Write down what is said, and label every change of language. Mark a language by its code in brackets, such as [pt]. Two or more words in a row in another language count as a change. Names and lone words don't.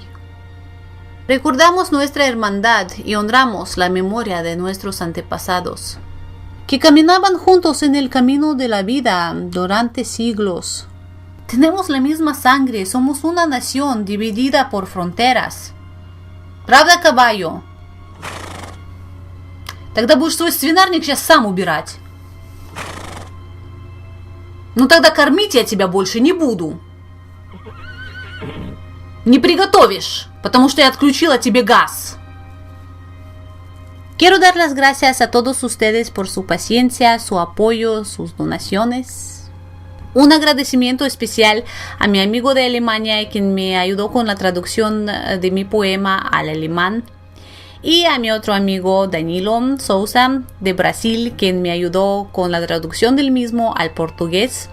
[es] Recordamos nuestra hermandad y honramos la memoria de nuestros antepasados, que caminaban juntos en el camino de la vida durante siglos. Tenemos la misma sangre, somos una nación dividida por fronteras. [ru] Правда, caballo? Тогда будешь свой свинарник сейчас сам убирать. Ну тогда кормить я тебя больше не буду. Не приготовишь, потому что я отключила тебе газ. [es] Quiero dar las gracias a todos ustedes por su paciencia, su apoyo, sus donaciones. Un agradecimiento especial a mi amigo de Alemania, quien me ayudó con la traducción de mi poema al alemán. Y a mi otro amigo Danilo Sousa de Brasil, quien me ayudó con la traducción del mismo al portugués.